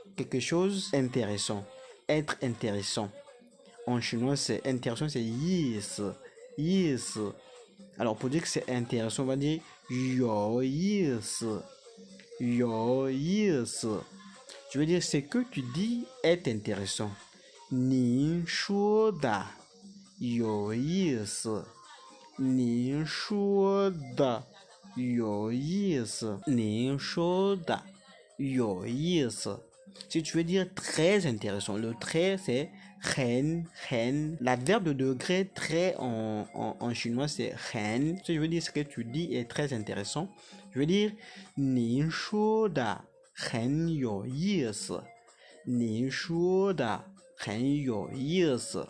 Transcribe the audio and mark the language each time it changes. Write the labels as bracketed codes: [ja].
[fr] Quelque chose intéressant. Être intéressant. En chinois c'est intéressant, c'est [zh] 意思 意思. [fr] Alors pour dire que c'est intéressant, on va dire [zh] 有意思 有意思. [fr] Je veux dire ce que tu dis est intéressant. [zh] 您说的有意思您说的有意思您说的有意思. [fr] Si tu veux dire très intéressant, le très c'est 很. L'adverbe de degré très en chinois c'est 很. Si je veux dire ce que tu dis est très intéressant, je veux dire [zh] 您说的很有意思您说的很有意思.